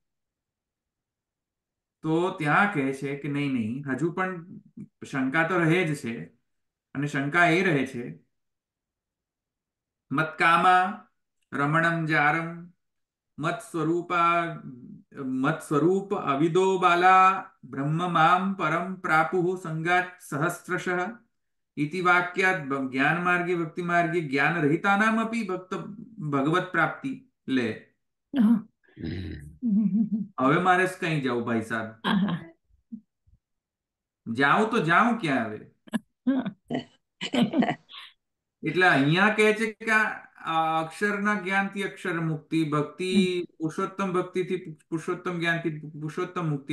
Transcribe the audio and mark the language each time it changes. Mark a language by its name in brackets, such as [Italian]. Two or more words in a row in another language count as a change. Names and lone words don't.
[Gujarati] તો ત્યાં કહે છે કે નહીં નહીં, હજુ પણ શંકા તો રહે જ છે. અને શંકા એ રહે છે [Sanskrit] मत्कामा रमणम जारम मत स्वरूप अविदो बाला ब्रह्म माम परम प्रापुः संगात सहस्रशः इति वाक्यात् ज्ञान मार्गे भक्ति मार्गे ज्ञान रहितानाम अपि भगवत प्राप्ति ले. [Gujarati] હા. હવે મારે કઈ જવું ભાઈ સાહેબ? આહા. જાઉં તો જાઉં ક્યાં હવે? એટલે અહીંયા કહે છે કે આ અક્ષરના જ્ઞાનથી અક્ષર મુક્તિ, ભક્તિ પુરુષોત્તમ ભક્તિથી પુરુષોત્તમ જ્ઞાનથી પુરુષોત્તમ મુક્તિ.